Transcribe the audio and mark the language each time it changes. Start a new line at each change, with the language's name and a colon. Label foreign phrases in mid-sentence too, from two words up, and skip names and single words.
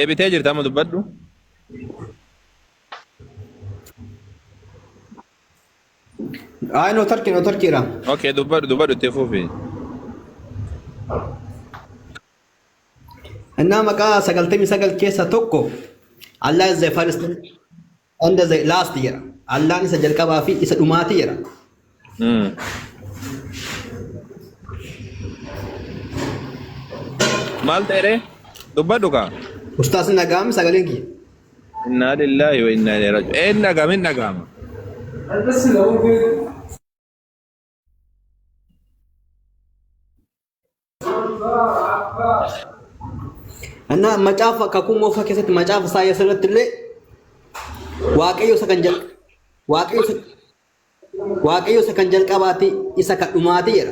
Oromo: deebitee jirta amma dubbadhu. No tarkiira. Okay, dubbadhu itti fufi. Innaa maqaa 99 keessa tokko
English: Allah is the first and the last
Oromo: jedha. Allaan isa jalqabaa fi isa dhumaati jedha. Maal ta'e dubbadhu ka? Ustaas nagaam sagaleen kiyya.
Arabic: إنا لله وإنا إليه راجعون.
Oromo: Nagama nagama. Innaa macaafa kakuu moofaa keessatti macaafa Isaayyaas irratti illee Waaqayyo isa kan jalqabaati isa kan dhumaati jedha.